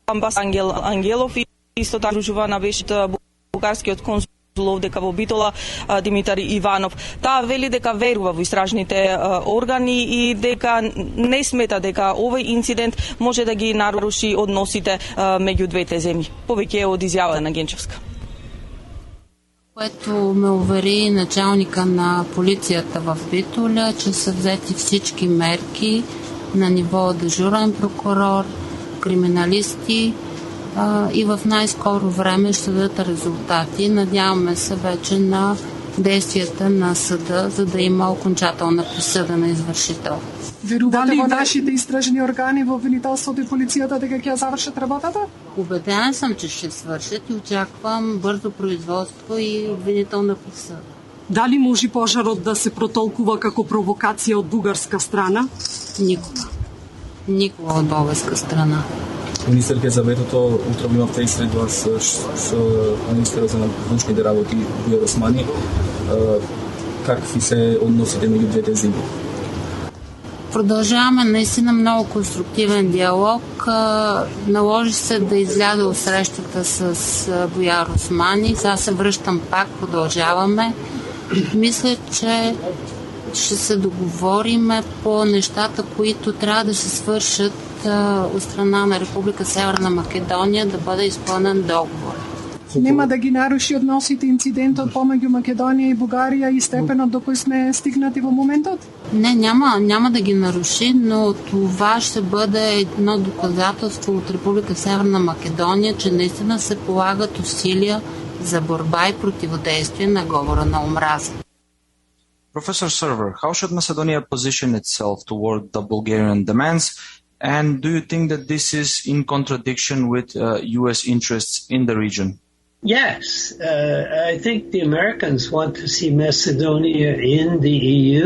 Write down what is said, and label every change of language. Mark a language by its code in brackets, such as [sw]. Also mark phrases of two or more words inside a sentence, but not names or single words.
[mk] амбасадор Ангелов и исто така иstražuvaana беше бугарскиот консул дека во Битола Димитар Иванов. Таа вели дека верува во истражните органи и дека не смета дека овој инцидент може да ги наруши односите меѓу двете земји. Повеќе од изјавата на Генчевска. [bg] Което ме увери началника на полицията в Битоля, че са взети всички мерки на ниво дежурен прокурор, криминалисти и в най-скоро време ще дадат резултати. Надяваме се вече на действията на съда, за да има окончателна присъда на извършител. [mk] Верувате во нашите истражни органи во обвинителството и полицията дека ќе завршат работата? [bg] Убеден съм, че ще свършат и очаквам бързо производство и обвинителна присъда. [mk] Дали може пожарот да се протолкува како провокација од бугарска страна? [bg] Никога. Никога от българска страна. [mk] Министерке за ветото, утре имавте и [bg] сред вас с министера за външните работи [mk] Бујар Османи. Какви се односите меѓу двете земји? [bg] Продължаваме наистина много конструктивен диалог. Наложи се да изляза от срещата с Бујар Османи. Сега се връщам пак, продължаваме. Мисля, че ще се договориме по нещата, които трябва да се свършат от страна на Република Северна Македония, да бъде изпълнен договор. [mk] Нема да ги наруши односите инцидентот помеѓу Македонија и Бугарија и степенот до кој сме стигнати во моментот? [bg] Не, няма да ги наруши, но това ще бъде едно доказателство от Република Северна Македония, че наистина се полагат усилия за борба и противодействие на говора на омраза. [en] Professor Server, how should Macedonia position itself toward the Bulgarian demands? And do you think that this is in contradiction with U.S. interests in the region? Yes, I think the Americans want to see Macedonia in the EU.